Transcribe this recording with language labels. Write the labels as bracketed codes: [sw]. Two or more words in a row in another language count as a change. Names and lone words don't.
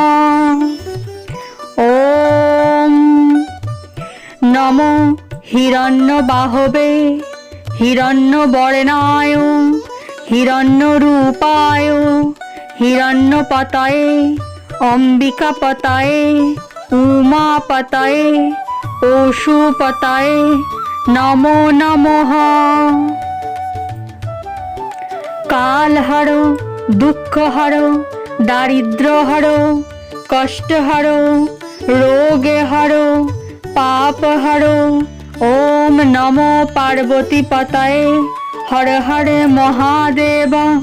[sa] ওম নমো হিরণ্যবাহবে হিরণ্যবর্ণায় হিরণ্যরূপায় হিরণ্যপতয়ে অম্বিকাপতয়ে উমাপতয়ে পশুপতয়ে নমো নমঃ। কাল হারো, দুঃখ হারো, দারিদ্র হারো, কষ্ট হারো, রোগ হারো, পাপ হারো। ওম নমো পার্বতী পতয়ে হর হর মহাদেব।